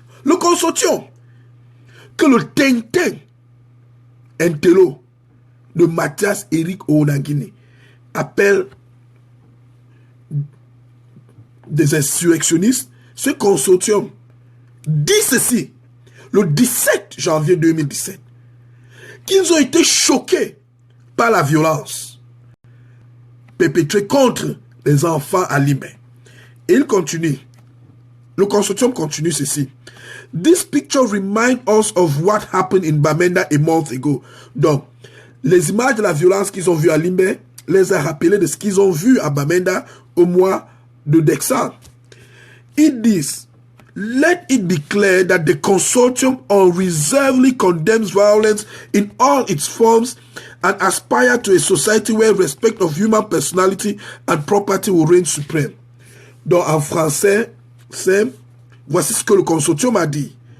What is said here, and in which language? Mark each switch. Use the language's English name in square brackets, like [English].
[French] Le consortium, que le Tintin intello de Mathias Eric Onangini appelle des insurrectionnistes, ce consortium dit ceci, le 17 janvier 2017, qu'ils ont été choqués par la violence perpétrée contre les enfants à Limbe. Et il continue. Le consortium continue ceci. [English] This picture reminds us of what happened in Bamenda a month ago. [French] Donc, les images de la violence qu'ils ont vues à Limbe les a rappelées de ce qu'ils ont vu à Bamenda au mois de décembre. Ils disent, [English] let it be clear that the consortium unreservedly condemns violence in all its forms and aspire to a society where respect of human personality and property will reign supreme. [French] Donc en français, voici ce que le consortium a dit.